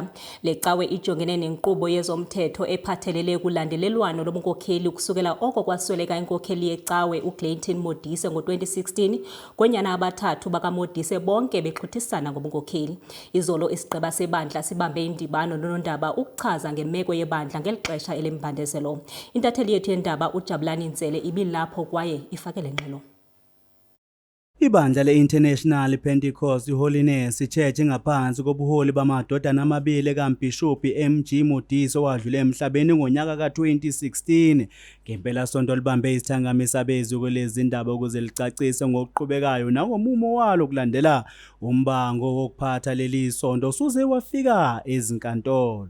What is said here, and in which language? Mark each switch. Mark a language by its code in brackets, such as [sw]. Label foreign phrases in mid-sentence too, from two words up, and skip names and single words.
[xh] Lecawe ijongene nenkqubo yezomthetho ephathelele kulandelelwano lobunkokheli kusukela oko kwasweleka inkokheli yecawe uClayton Modise ngo-2016 kwenyana abathathu bakaModise bonke bexhuthisana ngobunkokheli. Izolo isigqeba sebandla sibambe indibano nonondaba ukuchaza ngemeko yebandla ngeli xesha elembandezelo. Intatheli yethu yendaba uJabulani Ntsele ibilapho kwaye ifakele ngxelo. [zu] Ibandla le-International Pentecost Holiness Church ngaphansi kobuholi bamadodana amabili kaMbhishobhi M.G. Modise owadlule emhlabeni ngonyaka ka-2016 ngempela sonto libambe isithangamisa bezwi kulezi ndaba ukuze licacise ngokuqhubekayo nangomumo walo kulandela umbango wokuphatha leli sonto usuze wafika ezinkantolo.